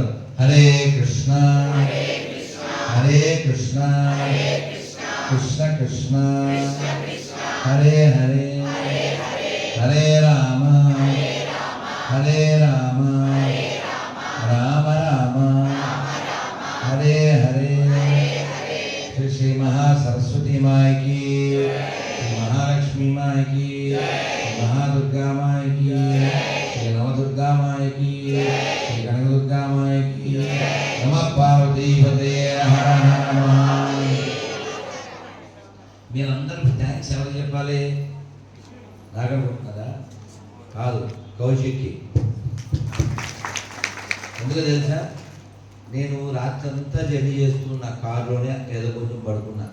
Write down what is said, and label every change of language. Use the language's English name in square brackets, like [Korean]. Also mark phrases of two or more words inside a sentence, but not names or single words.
[Sanskrit] హరే కృష్ణ హరే కృష్ణ కృష్ణ కృష్ణ హరే హరే హరే రామ హరే రామ రామ రామ హరే హరే. [Hindi] श्री श्री महासरस्वती माय की, श्री महालक्ष्मी माय की, महादुर्गा माय की, श्री नवदुर्गा माय की, श्री कनकदुर्गा माय की. [Sanskrit] नमः पार्वती पते हर हर महादेव. [Telugu] మీరందరూ థ్యాంక్స్ ఎవరు చెప్పాలి? నాగనుకుంటున్నారా? కాదు, కౌశిక్కి. ఎందుకు తెలుసా? నేను రాత్రంతా జర్నీ చేస్తూ నా కారులోనే ఏదో కొంచెం పడుకున్నా.